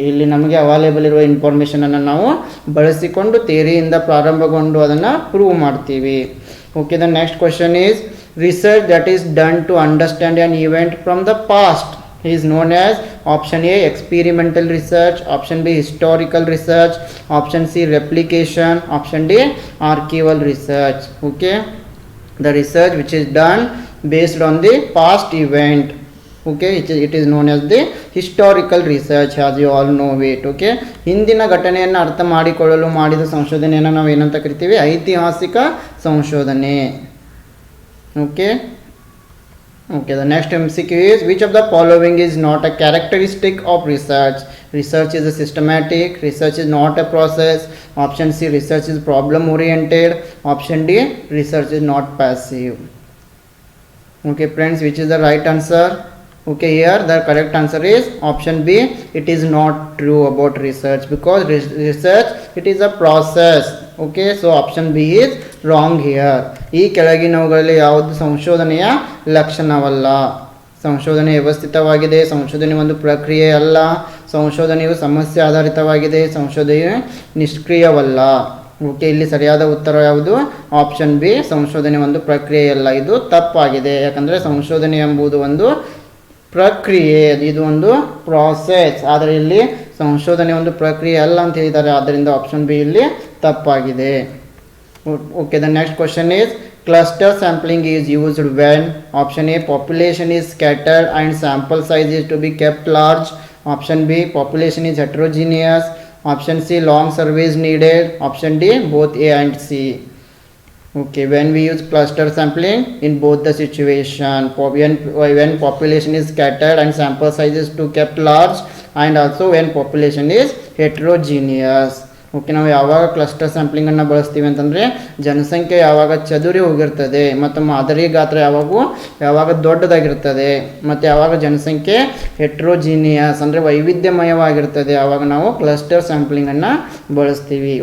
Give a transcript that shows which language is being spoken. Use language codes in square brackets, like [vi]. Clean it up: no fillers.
[kn] ಇಲ್ಲಿ ನಮಗೆ ಅವೈಲೇಬಲ್ ಇರುವ ಇನ್ಫಾರ್ಮೇಷನನ್ನು ನಾವು ಬಳಸಿಕೊಂಡು ಥಿಯರಿಯಿಂದ ಪ್ರಾರಂಭಗೊಂಡು ಅದನ್ನು ಪ್ರೂವ್ ಮಾಡ್ತೀವಿ. [en] Okay, the next question is research that is done to understand an event from the past is known as option A experimental research, option B historical research, option C replication, option D archival research. Okay, the research which is done based on the past event, okay, it is known as the historical research as you all know it. [kn] Okay, ಹಿಂದಿನ ಘಟನೆಯನ್ನು ಅರ್ಥ ಮಾಡಿಕೊಳ್ಳಲು ಮಾಡಿದ ಸಂಶೋಧನೆಯನ್ನು ನಾವು ಏನಂತ ಕರಿತೀವಿ? ಐತಿಹಾಸಿಕ ಸಂಶೋಧನೆ. Okay. [en] Okay, the next MCQ is which of the following is not a characteristic of research? Research is a systematic, research is not a process. Option C, research is problem oriented. Option D, research is not passive. Okay friends, which is the right answer? Okay, here the correct answer is option B. It is not true about research because research it is a process. Okay, so option B is wrong here. [kn] ಈ ಕೆಳಗಿನವುಗಳಲ್ಲಿ ಯಾವುದು ಸಂಶೋಧನೆಯ ಲಕ್ಷಣವಲ್ಲ. ಸಂಶೋಧನೆ ವ್ಯವಸ್ಥಿತವಾಗಿದೆ, ಸಂಶೋಧನೆ ಒಂದು ಪ್ರಕ್ರಿಯೆ ಅಲ್ಲ, ಸಂಶೋಧನೆಯು ಸಮಸ್ಯೆ ಆಧಾರಿತವಾಗಿದೆ, ಸಂಶೋಧನೆಯು ನಿಷ್ಕ್ರಿಯವಲ್ಲ. ಓಕೆ, ಇಲ್ಲಿ ಸರಿಯಾದ ಉತ್ತರ ಯಾವುದು? ಆಪ್ಷನ್ ಬಿ, ಸಂಶೋಧನೆ ಒಂದು ಪ್ರಕ್ರಿಯೆಯಲ್ಲ. ಇದು ತಪ್ಪಾಗಿದೆ. ಯಾಕಂದರೆ ಸಂಶೋಧನೆ ಎಂಬುದು ಒಂದು ಪ್ರಕ್ರಿಯೆ, ಇದು ಒಂದು ಪ್ರಾಸೆಸ್. ಆದರೆ ಇಲ್ಲಿ ಸಂಶೋಧನೆ ಒಂದು ಪ್ರಕ್ರಿಯೆ ಅಲ್ಲ ಅಂತ ಹೇಳಿದ್ದಾರೆ. ಆದ್ದರಿಂದ ಆಪ್ಷನ್ ಬಿ ಇಲ್ಲಿ ತಪ್ಪಾಗಿದೆ. [en] Okay, the next question is cluster sampling is used when option A population is scattered and sample size is to be kept large, option B population is heterogeneous, option C long surveys needed, option D both A and C. Okay, when we use cluster sampling in both the situation, when population is scattered and sample size is to kept large, and also when population is heterogeneous. [kn] Okay, ನಾವು ಯಾವಾಗ cluster ಸ್ಯಾಂಪ್ಲಿಂಗನ್ನು ಬಳಸ್ತೀವಿ ಅಂತಂದರೆ ಜನಸಂಖ್ಯೆ ಯಾವಾಗ ಚದುರಿ ಹೋಗಿರ್ತದೆ ಮತ್ತು ಮಾದರಿ ಗಾತ್ರ ಯಾವಾಗ ದೊಡ್ಡದಾಗಿರ್ತದೆ ಮತ್ತು ಯಾವಾಗ ಜನಸಂಖ್ಯೆ ಹೆಟ್ರೋಜಿನಿಯಸ್ ಅಂದರೆ ವೈವಿಧ್ಯಮಯವಾಗಿರ್ತದೆ ಆವಾಗ ನಾವು ಕ್ಲಸ್ಟರ್ ಸ್ಯಾಂಪ್ಲಿಂಗನ್ನು ಬಳಸ್ತೀವಿ.